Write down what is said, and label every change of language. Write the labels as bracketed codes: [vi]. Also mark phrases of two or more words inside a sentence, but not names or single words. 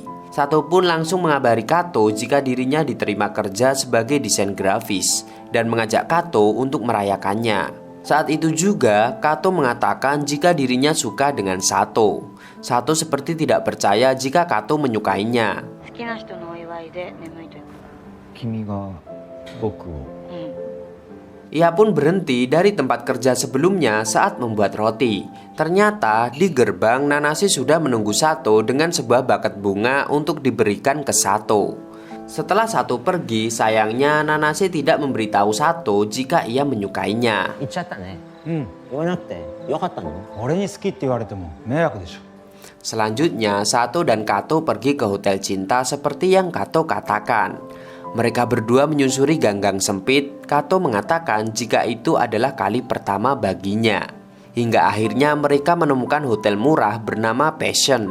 [id] Sato pun langsung mengabari Kato jika dirinya diterima kerja sebagai desain grafis dan mengajak Kato untuk merayakannya. Saat itu juga Kato mengatakan jika dirinya suka dengan Sato. Sato seperti tidak percaya jika Kato menyukainya. [ja] 好きな人のお祝いで眠いというか君が僕を [id] Ia pun berhenti dari tempat kerja sebelumnya saat membuat roti. Ternyata di gerbang Nanase sudah menunggu Sato dengan sebuah buket bunga untuk diberikan ke Sato. Setelah Sato pergi, sayangnya Nanase tidak memberitahu Sato jika ia menyukainya. [ja] 言っちゃったね。言わなくてよかったの？俺に好きって言われても迷惑でしょ。 [id] Selanjutnya, Sato dan Kato pergi ke hotel cinta seperti yang Kato katakan. Mereka berdua menyusuri gang-gang sempit. Kato mengatakan jika itu adalah kali pertama baginya. Hingga akhirnya mereka menemukan hotel murah bernama Passion.